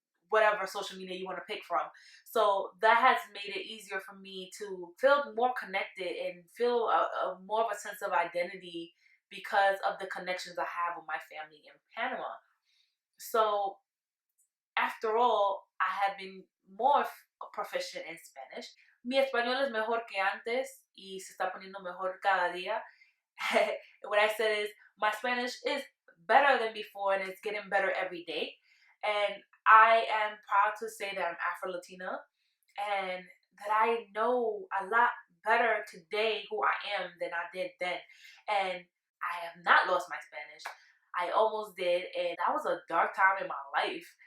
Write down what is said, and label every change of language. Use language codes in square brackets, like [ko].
[en] whatever social media you want to pick from. So that has made it easier for me to feel more connected and feel a more of a sense of identity because of the connections I have with my family in Panama. So after all, I have been more proficient in Spanish. [es] Mi español es mejor que antes y se está poniendo mejor cada día. [en] What I said is my Spanish is better than before and it's getting better every day. And I am proud to say that I'm Afro-Latina and that I know a lot better today who I am than I did then. And I have not lost my Spanish. I almost did, and that was a dark time in my life.